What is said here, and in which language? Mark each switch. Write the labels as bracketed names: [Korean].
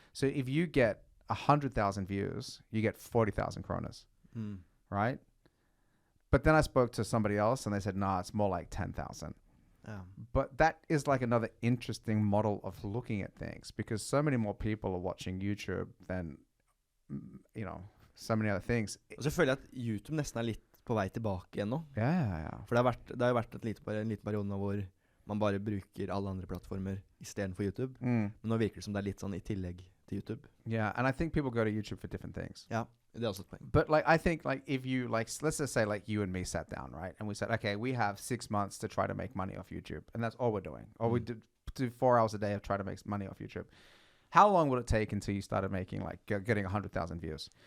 [English] So if you get 100,000 views, you get 40,000 kronas, right? But then I spoke to somebody else and they said, nah, it's more like 10,000. But that is like another interesting model of looking at things because so many more people are watching YouTube than, you know, so many other things. [Norwegian] Og så føler jeg at YouTube nesten litt på vei tilbake igjen nå. Ja. For det har jo vært en liten periode nå hvor man bare bruker alle andre plattformer I stedet for YouTube. Men nå virker det som det litt sånn I tillegg til YouTube. [English] Yeah, and I think people go to YouTube for different things. [Norwegian] Ja, det også et poeng. [English] But like, I think like if you like, let's just say like you and me sat down, right? And we said, okay, we have 6 months to try to make money off YouTube. And that's all we're doing. Or we do 4 hours a day of trying to make money off YouTube. How long would it take until you started making like getting 100,000 views?